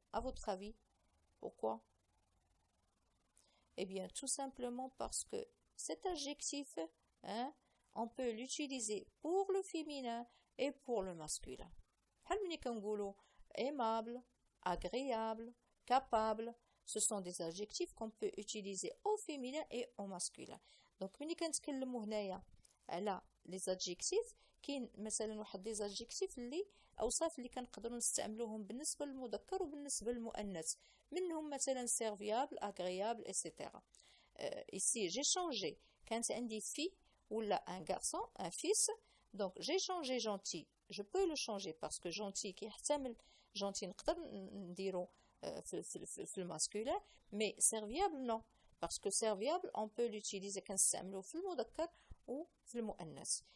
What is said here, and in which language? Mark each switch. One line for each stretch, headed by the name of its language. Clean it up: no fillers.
French: À votre avis, pourquoi? Eh bien, tout simplement parce que cet adjectif, on peut l'utiliser pour le féminin et pour le masculin. Aimable, agréable, capable, ce sont des adjectifs qu'on peut utiliser au féminin et au masculin.
Arabic: Donc, ملي كنتكلموا هنايا على les adjectifs كاين مثلا واحد des adjectifs اللي اوصاف اللي كنقدروا نستعملوهم بالنسبه للمذكر وبالنسبه للمؤنث منهم مثلا serviable, agréable, etc.
French: Ici j'ai changé
Arabic: كانت عندي
French: fille
Arabic: ولا
French: un garçon, un fils, donc j'ai changé gentil. Je peux le changer parce que gentil
Arabic: كيحتمل
French: gentil
Arabic: نقدر نديرو في الماسكولين,
French: mais serviable non, parce que serviable on peut l'utiliser
Arabic: كنستعملوه في المذكر
French: ou
Arabic: في المؤنث.